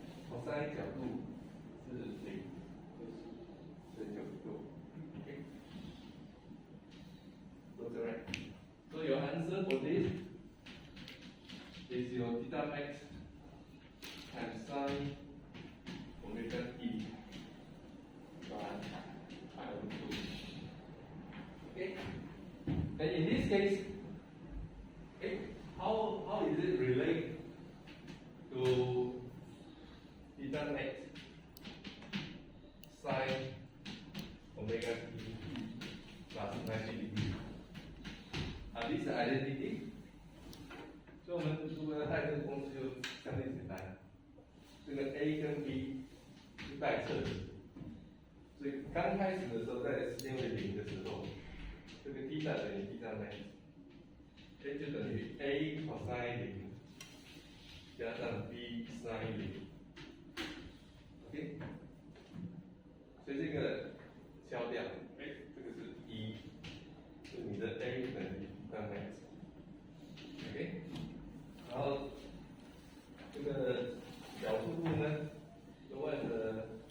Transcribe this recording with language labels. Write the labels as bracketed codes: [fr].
[zh] Cosine 角度是0，是90度。 [en] Okay. That's right. So your answer for this is your theta max times sine omega t by pi over 2. Okay. And in this case, okay, how is it related to theta max sine omega t plus 90 degrees? Are these identity? [zh] 所以我们如果要带这个公式就相对简单，这个 A 跟 B 是代测的，所以刚开始的时候，在时间为0的时候，这个 θ 等于 θ max，A 就等于 A cosine 0加上 B sin 0。 OK， 所以这个消掉，这个是1，是你的 A 等于 θ max。OK， 然后这个角速度呢，另外的